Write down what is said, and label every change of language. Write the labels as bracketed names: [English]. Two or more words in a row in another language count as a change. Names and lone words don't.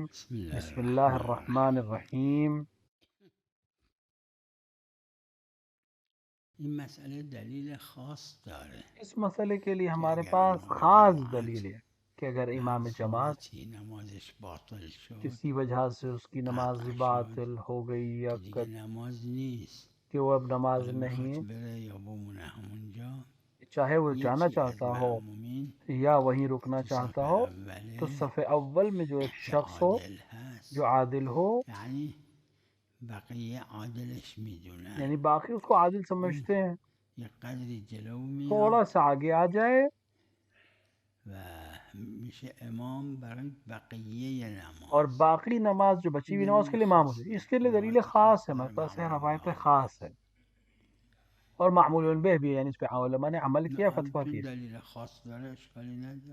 [Arabic] بسم اللہ الرحمن الرحیم. [Persian] این مسئله دلیل خاص داره. [Urdu] اس مسئلے کے لیے ہمارے پاس خاص دلیل ہے کہ اگر امام جماعت [Persian] نمازش باطل شد [Urdu] کسی وجہ سے اس کی نماز باطل ہو گئی یا [Persian] دیگه نماز نیست، [Urdu] کہ وہ اب نماز [Persian] حالا [Urdu] نہیں [Persian] میخواد بره یا بمونه همونجا، [Urdu] چاہے وہ جانا [Persian] یکی از [Urdu] چاہتا ہو [Persian] معمومین [Urdu] یا وہیں رکنا [Persian] تو [Urdu] چاہتا [Persian] صف [Urdu] ہو [Persian] اوله [Urdu] تو صف اول میں جو ایک [Persian] که [Urdu] شخص ہو [Persian] عادل هست، [Urdu] جو عادل ہو [Persian] یعنی بقیه عادلش میدونن، [Urdu] یعنی باقی اس کو عادل سمجھتے ہیں [Persian] یه قدری جلو میاد [Urdu] تھوڑا سا آگے آ جائے [Persian] و میشه امام برای بقیه نماز. [Urdu] اور باقی نماز جو بچی ہوئی نماز کے لیے امام ہو جائے. اس کے لیے دلیل خاص ہے، ہمارے پاس ہے روایت خاص ہے اور [Arabic] معمول به [Urdu] بھی ہے، یعنی اس پہ علماء نے عمل کیا، فتویٰ [Persian] چون [Urdu] کی. [Persian] دلیل خاص داره اشکالی نداره.